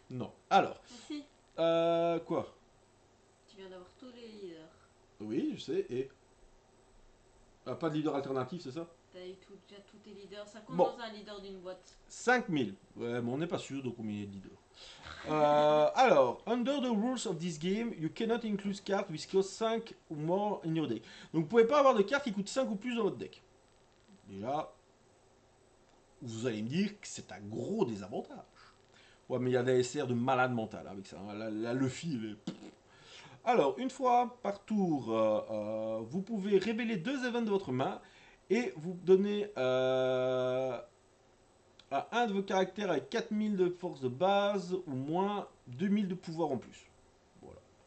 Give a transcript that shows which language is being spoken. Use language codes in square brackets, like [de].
[fr] Non. Alors, Merci. Quoi? Tu viens d'avoir tous les leaders. Oui, je sais, et... pas de leader alternatif, c'est ça? T'as eu déjà tous tes leaders. Ça compte Bon. dans un leader d'une boîte. 5000. Ouais, mais on n'est pas sûr de combien il y a de leaders. [en] Alors, under the rules of this game, you cannot include cards with cost 5 [fr] ou [en] more in your deck. [fr] Donc, vous pouvez pas avoir de cartes qui coûtent 5 ou plus dans votre deck. Déjà, vous allez me dire que c'est un gros désavantage. Ouais, mais il y a des SR de malade mental avec ça. Hein. La Luffy, elle est... Alors, une fois par tour, vous pouvez révéler 2 events de votre main et vous donner à un de vos caractères avec 4000 de force de base ou moins 2000 de pouvoir en plus. Voilà.